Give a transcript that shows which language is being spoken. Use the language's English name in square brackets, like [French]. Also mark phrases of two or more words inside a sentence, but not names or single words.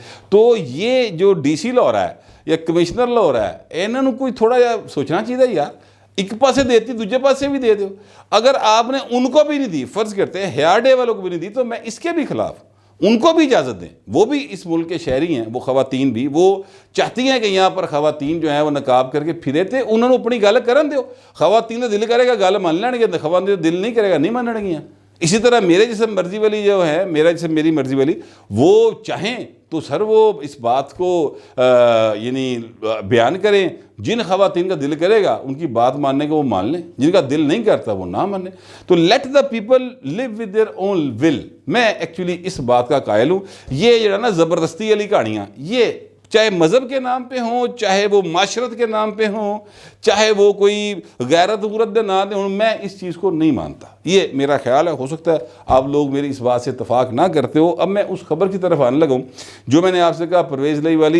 [Urdu] تو یہ جو ڈی سی لا ہو رہا ہے یا کمشنر لا ہو رہا ہے، انہوں نے کوئی تھوڑا جا سوچنا چاہیے یار، [Punjabi] ایک پاسے دیتی دوسرے پاسے بھی دے دو، [Urdu] اگر آپ نے ان کو بھی نہیں دی، فرض کرتے ہیں حیا ڈے والوں کو بھی نہیں دی، تو میں اس کے بھی خلاف، ان کو بھی اجازت دیں، وہ بھی اس ملک کے شہری ہیں، وہ خواتین بھی، وہ چاہتی ہیں کہ یہاں پر خواتین جو ہیں وہ نقاب کر کے پھرے تھے، انہوں نے [Punjabi] اپنی گل کرن دیو، خواتین دل کرے گا گل مان لین گے، خواتین دل نہیں کرے گا نہیں مانن گیاں۔ [Urdu] اسی طرح میرے جسم مرضی والی جو ہے، میرا جسم میری مرضی والی، وہ چاہیں تو سر وہ اس بات کو یعنی بیان کریں، جن خواتین کا دل کرے گا ان کی بات ماننے کو وہ مان لیں، جن کا دل نہیں کرتا وہ نہ مانیں، تو [English] let the people live with their own will. [Urdu] میں ایکچولی اس بات کا قائل ہوں، یہ جو ہے نا زبردستی والی کہانیاں یہ چاہے مذہب کے نام پہ ہوں، چاہے وہ معاشرت کے نام پہ ہوں، چاہے وہ کوئی غیرت غرت کے نام پہ ہوں، میں اس چیز کو نہیں مانتا. یہ میرا خیال ہے. ہو سکتا ہے آپ لوگ میری اس بات سے اتفاق نہ کرتے ہو. اب میں اس خبر کی طرف آنے لگا ہوں جو میں نے آپ سے کہا پرویز لائی والی.